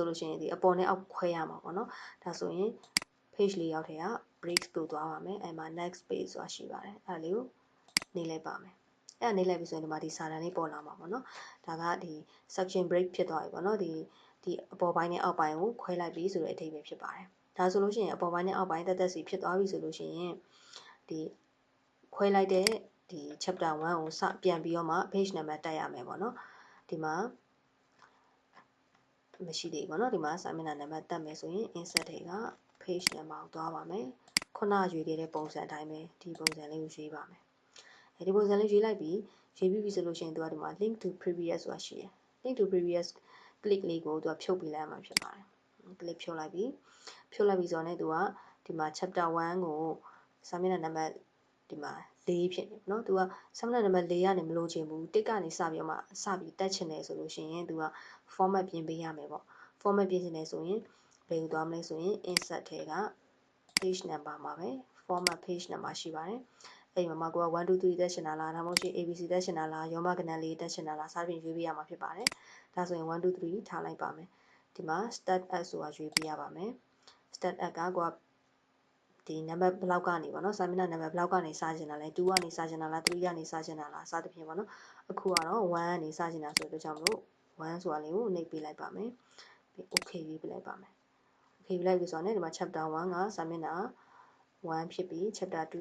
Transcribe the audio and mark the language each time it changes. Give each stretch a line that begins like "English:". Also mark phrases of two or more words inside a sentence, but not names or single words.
Burmese: လို့ရှိရင်ဒီအပေါ်နဲ့အောက်ခွဲရမှာပေါ့နော်ဒါဆိုရင် page လေးရောက်ထဲက breaks ပို့သွားပါမယ်အဲ့မှာ
English: next page
Burmese: ဆိုတာရှိပါတယ်အဲ့လေးကိုနှိပ်လိုက်ပါမယ်အဲ့ဒါနှိပ်လိုက်ပြီဆိုရင်ဒီမှာဒီစာတန်းလေးပေါ်လာမှာပေါ့နော်ဒါကဒီ
English: section break
Burmese: ဖြစ်သွားပြီပေါ့နော်ဒီအပေါ်ပိုင်းနဲ့အောက်ပိုင်းကိုခွဲလိုက်ပြီဆိုတဲ့အဓိပ္ပာယ်ဖြစ်ပါတယ်ဒါဆိုလို့ရှိရင်အပေါ်ပိုင်းနဲ့အောက်ပိုင်းတက်စီဖြစ်သွားပြီဆိုလို့ရှိရင်ဒီခွဲလိုက်တဲ့ဒီ
English: chapter 1
Burmese: ကိုစပြန်ပြီးတော့မှ
English: page number
Burmese: တက်ရမယ်ပေါ့နော်ဒီမှာ မရှိသေးဘူးပေါ့နော်ဒီမှာစာမျက်နှာနံပါတ်တက်မယ်ဆိုရင် insert တွေက
English: page number
Burmese: ကိုသွားပါမယ်ခုနရွေးခဲ့တဲ့ပုံစံအတိုင်းပဲဒီပုံစံလေးကိုရွေးပါမယ်ဒီပုံစံလေးရွေးလိုက်ပြီးဆိုလို့ရှိရင်သူကဒီမှာ
English: link to previous
Burmese: ဆိုတာရှိတယ်
English: link to previous click
Burmese: လေးကိုသူကဖြုတ်ပေးလိုက်ရမှာဖြစ်ပါတယ် click ဖြုတ်လိုက်ပြီးဆိုတော့ねသူကဒီမှာ
English: chapter 1
Burmese: ကိုစာမျက်နှာနံပါတ်ဒီမှာ4ဖြစ်နေเนาะသူ ကစာမျက်နှာနံပါတ်4ကနေမလို့ချင်ဘူးတစ်ကနေစပြီးတော့မှစပြီးတက်ချင်တယ်ဆိုလို့ရှိရင်သူက format ပြင်ပေးရမယ်ပေါ့ format ပြင်ချင်တယ်ဆိုရင်ဘယ်ကိုသွားမလဲဆိုရင် insert ထဲက
English: page number
Burmese: မှာပဲ
English: format page number
Burmese: ရှိပါတယ်အဲ့ဒီမှာကိုက1 2 3တက်ချင်တာလားဒါမှမဟုတ် ABC တက်ချင်တာလားရောမကဏ္ဍလေးတက်ချင်တာလားစသဖြင့်ရွေးပေးရမှာဖြစ်ပါတယ်ဒါဆိုရင်1 2 3ထားလိုက်ပါမယ်ဒီမှာ
English: start at
Burmese: ဆိုတာရွေးပေးရပါမယ်
English: start at
Burmese: ကကိုကဒီ number ဘလောက်ကနေပေါ့နော်စာမျက်နှာ number ဘလောက်ကနေစချင်တာလဲ2ကနေစချင်တာလား3ကနေစချင်တာလားစသဖြင့်ပေါ့နော်အခုကတော့1ကနေစချင်တာဆိုတော့ကြောင့်မလို့1ဆိုတာလေးကိုနှိ ပ်ပေးလိုက်ပါမယ်ပြီး okay ရေးပေးလိုက်ပါမယ် okay ရေးလိုက်ပြီဆိုတော့ねဒီမှာ
English: chapter 1
Burmese: ကစာမျက်နှာ1ဖြစ်ပြီး
English: chapter 2